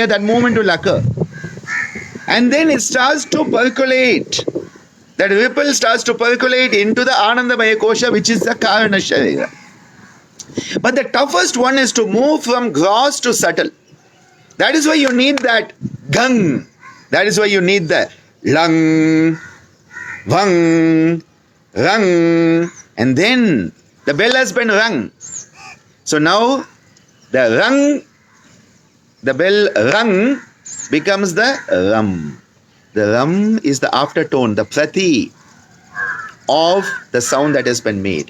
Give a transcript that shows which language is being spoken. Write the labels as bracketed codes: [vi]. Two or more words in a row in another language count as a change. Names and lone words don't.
[en] That movement will occur. And then it starts to percolate. That ripple starts to percolate into the [sa] Anandamaya Kosha, [en] which is the [sa] Karana Sharira. [en] But the toughest one is to move from gross to subtle. That is why you need that gang. That is why you need the lang, vang, rang. And then the bell has been rung. So now the rung, the bell rung becomes the ram. The ram is the aftertone, the prati of the sound that has been made.